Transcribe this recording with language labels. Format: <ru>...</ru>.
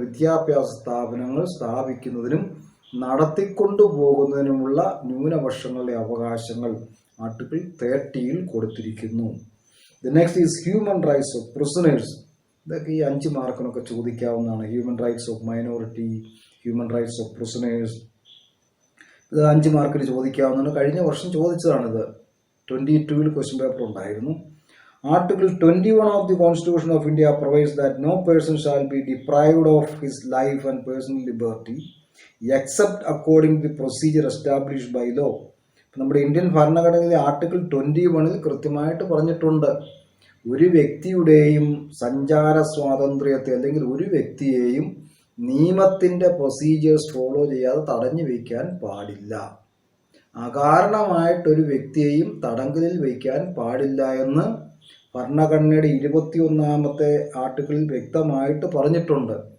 <ml>വിദ്യാഭ്യാസ സ്ഥാപനങ്ങൾ സ്ഥാപിക്കുന്നതിനും നടത്തിക്കൊണ്ടുപോകുന്നതിനുമുള്ള ന്യൂനപക്ഷങ്ങളുടെ അവകാശങ്ങൾ ആർട്ടിക്കിൾ 30 കൊടുത്തിരിക്കുന്നു.</ml> <en>The next is human rights of prisoners.</en> <ml>ഇതൊക്കെ ഈ 5 മാർക്കിനൊക്കെ ചോദിക്കാവുന്നതാണ്. Human rights of minority, human rights of prisoners, ഇത് 5 മാർക്കിന് ചോദിക്കാവുന്നതാണ്. കഴിഞ്ഞ വർഷം ചോദിച്ചതാണിത്. 22 ക്വസ്റ്റ്യൻ പേപ്പർ ഉണ്ടായിരുന്നു.</ml> <en>Article 21 of the Constitution of India provides that no person shall be deprived of his life and personal liberty except according to the procedure established by law.</en> <ml>നമ്മുടെ Indian ഭരണഘടനയിലെ article 21 കൃത്യമായിട്ട് പറഞ്ഞിട്ടുണ്ട്, ഒരു വ്യക്തിയുടെയും സഞ്ചാര സ്വാതന്ത്ര്യത്തെ അല്ലെങ്കിൽ ഒരു വ്യക്തിയെയും നിയമത്തിൻ്റെ പ്രൊസീജിയേഴ്സ് ഫോളോ ചെയ്യാതെ തടഞ്ഞു വയ്ക്കാൻ പാടില്ല. അകാരണമായിട്ടൊരു വ്യക്തിയെയും തടങ്കലിൽ വയ്ക്കാൻ പാടില്ല എന്ന് ഭരണഘടനയുടെ 21-ാമത്തെ ആർട്ടിക്കിളിൽ വ്യക്തമായിട്ട് പറഞ്ഞിട്ടുണ്ട്.</ml>